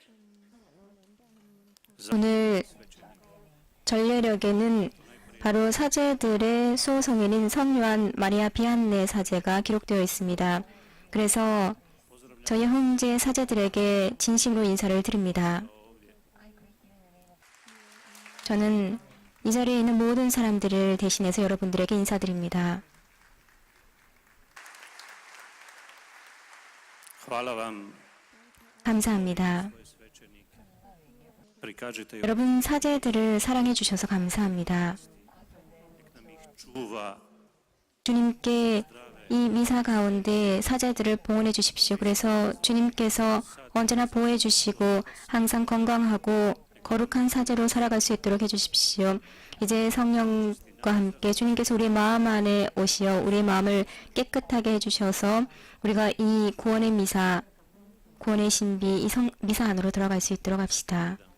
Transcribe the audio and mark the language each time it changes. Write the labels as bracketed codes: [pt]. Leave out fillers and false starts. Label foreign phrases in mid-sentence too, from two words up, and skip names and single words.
[ko] 오늘 전례력에는 바로 사제들의 수호성인인 성요한 마리아 비안네 사제가 기록되어 있습니다. 그래서 저희 형제 사제들에게 진심으로 인사를 드립니다. 저는 이 자리에 있는 모든 사람들을 대신해서 여러분들에게 인사드립니다. [hr] Hvala vam. [ko] 감사합니다. [hr] Prikažite ih, [ko] 여러분 사제들을 사랑해 주셔서 감사합니다. [hr] nam ih čuva, [ko] 주님께 이 미사 가운데 사제들을 봉헌해 주십시오. 그래서 주님께서 언제나 보호해 주시고 항상 건강하고 거룩한 사제로 살아갈 수 있도록 해주십시오. 이제 성령과 함께 주님께서 우리 마음 안에 오시어 우리 마음을 깨끗하게 해주셔서 우리가 이 구원의 미사, 구원의 신비, 이 미사 안으로 들어갈 수 있도록 합시다.